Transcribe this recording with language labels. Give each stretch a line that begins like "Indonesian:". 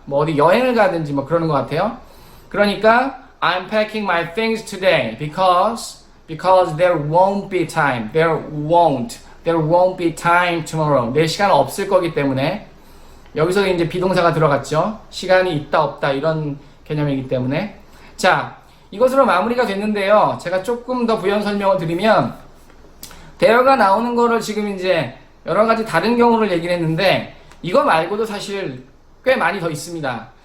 Korean: 뭐 어디 여행을 가든지 뭐 그러는 것 같아요. 그러니까
English: I'm packing my things today because there won't be time. There won't be time tomorrow.
Korean: 내일 시간 없을 거기 때문에 여기서 이제 비동사가 들어갔죠. 시간이 있다 없다 이런 개념이기 때문에 자 이것으로 마무리가 됐는데요. 제가 조금 더 부연 설명을 드리면 대어가 나오는 거를 지금 이제 여러 가지 다른 경우를 얘기를 했는데 이거 말고도 사실 꽤 많이 더 있습니다.